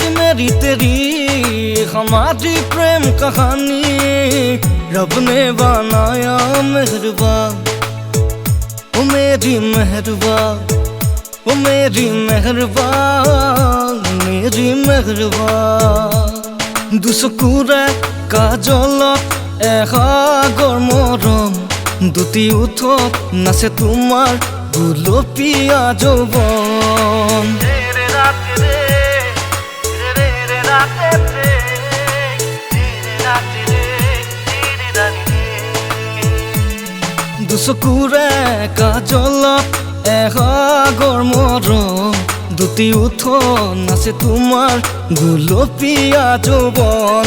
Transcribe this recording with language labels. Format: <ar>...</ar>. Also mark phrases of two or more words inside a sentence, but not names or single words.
<hi>मेरी तेरी हमारी प्रेम कहानी रब ने बनाया मेहरबा ओ मेरी मेहरबा ओ मेरी मेहरबा मेरी मेहरबा</hi> <as>দুচকুৰে কাজলত এসাগৰ মৰম দুটি উঠত নাচে তোমাৰ গুলপীয়া যৌৱন দুচকুৰে কাজলত এসাগৰ মৰম দুটি উঠত নাচে তোমাৰ গুলপীয়া যৌৱন</as>